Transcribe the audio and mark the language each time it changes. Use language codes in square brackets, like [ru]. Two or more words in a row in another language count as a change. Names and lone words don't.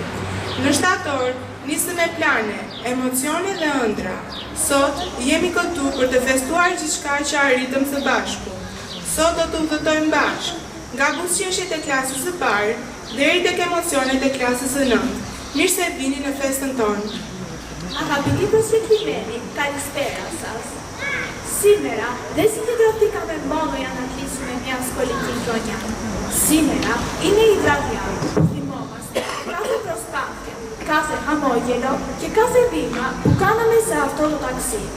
[sq] Në shtator, nisëm me plane, emocione dhe ëndra. Sot jemi këtu për të festuar gjithçka që arritëm së bashku. Sot do të udhëtojmë bashkë, nga buzëqeshjet e klasës së parë deri tek emocionet e klasës së 9. Mirë se vini në festën tonë. [el] Αγαπητοί προσκεκλημένοι, καλησπέρα σας. Σήμερα δεν συγκεντρωθήκαμε μόνο για να κλείσουμε μια σχολική χρονιά. Σήμερα είναι η βραδιά που θυμόμαστε κάθε προσπάθεια, κάθε χαμόγελο και κάθε βήμα που κάναμε σε αυτό το ταξίδι.